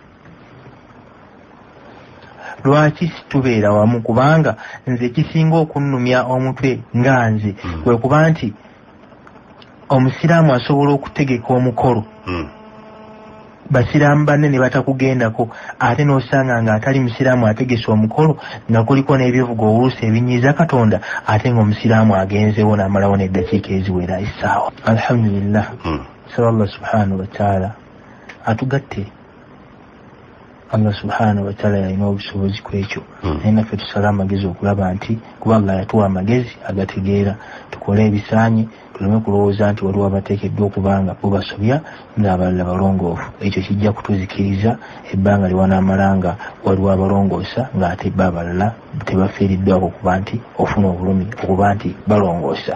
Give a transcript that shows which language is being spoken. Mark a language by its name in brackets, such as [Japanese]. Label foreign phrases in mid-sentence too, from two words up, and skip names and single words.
[Ganda] Kubanga nze kisinga okunnumya omutwe nga nze kwe kuba nti omusiraamu asobola okutegeka omukolo, basiraamu banne ne batakugendako, ate n'osanga ng'atali musiraamu ategese omukolo nga kuliko n'ebivuga oluusi ebinyiiza Katonda, ate ng'omusiraamu agenzeewo n'amalawo n'eddakiika eziwera essaawa. Alhamdulillah. Saba [Arabic] الله سبحانه وتعالى [Ganda] atugatte. [Arabic] الله سبحانه وتعالى [Ganda] yalina obusobozi ku ekyo. Naye naffe tusale amagezi okulaba nti kuba Allah yatuwa amagezi agategeera tukole ebisaanyi, tuleme kulowooza nti waliwo abateekeddwa okubanga bo basobya ng'abalala balongoofu. Ekyo kijja kutuzikiriza ebbanga liwanaamala nga waliwo abalongoosa ng'ate bo abalala tebafiiriddwako okuba nti ofuna obulumi okuba nti balongoosa.